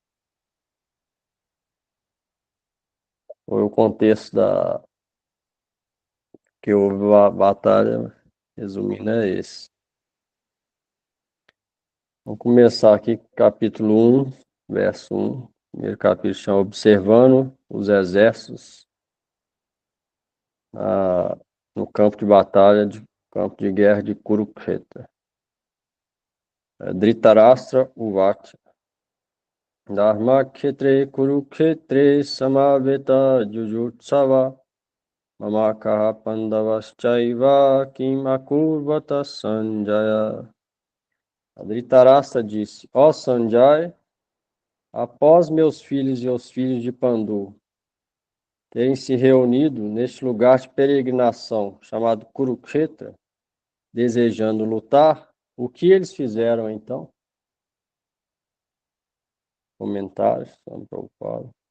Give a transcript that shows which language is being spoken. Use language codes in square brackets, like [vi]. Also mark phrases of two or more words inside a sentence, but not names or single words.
[pt] Foi o contexto que houve a batalha, resumindo, é esse. Vamos começar aqui, capítulo 1, verso 1. Primeiro capítulo chama Observando os Exércitos no campo de batalha, campo de guerra de Kurukshetra. [sa] धृतराष्ट्र उवाच. धर्मखेत्रे कुरुक्षेत्रे समवेता जुजुत्सवः मामकाः पाण्डवाश्चैव किम् अकुर्वत सञ्जय. [pt] Dhritarashtra disse, ó Sanjaya, após meus filhos e os filhos de Pandu terem se reunido neste lugar de peregrinação chamado Kurukshetra, desejando lutar, o que eles fizeram então? Comentários, Swami Prabhupada.